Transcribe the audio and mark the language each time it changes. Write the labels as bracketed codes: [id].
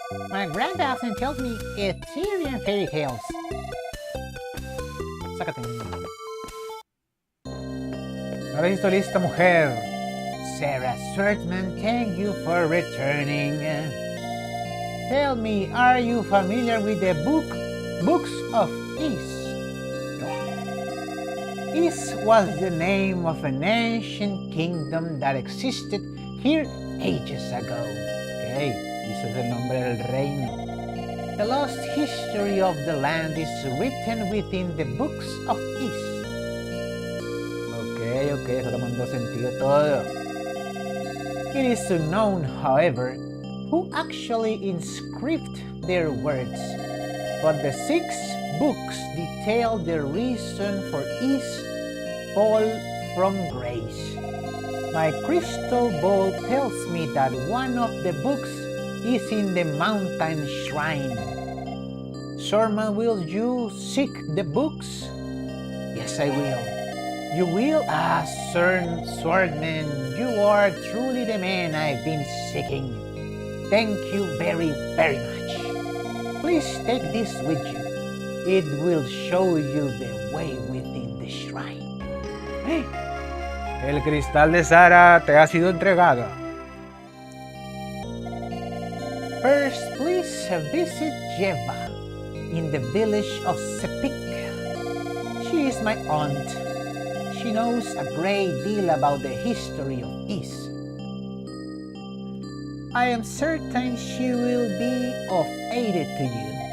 [en] My grandpa often tells me Ethereum fairy tales. [es] Sácate. Ahora listo, lista, mujer. [en] Sarah Swartman, thank you for returning. Tell me, are you familiar with the Books of Is? No. Is was the name of an ancient kingdom that existed here ages ago. [es] Okay, ese es el nombre del reino. [en] The lost history of the land is written within the Books of Is. [es] Okay, eso tomando sentido todo. [en] It is unknown, however, who actually inscribed their words, but the 6 books detail the reason for Is fall from grace. My crystal ball tells me that one of the books is in the mountain shrine. Sorma, will you seek the books? Yes, I will. You will? Ah, Swordman, you are truly the man I've been seeking. Thank you very, very much. Please take this with you. It will show you the way within the shrine. Hey. [es] El cristal de Sara te ha sido entregado. [en] First, please visit Jeva in the village of Sepik. She is my aunt. She knows a great deal about the history of Is. I am certain she will be of aid to you.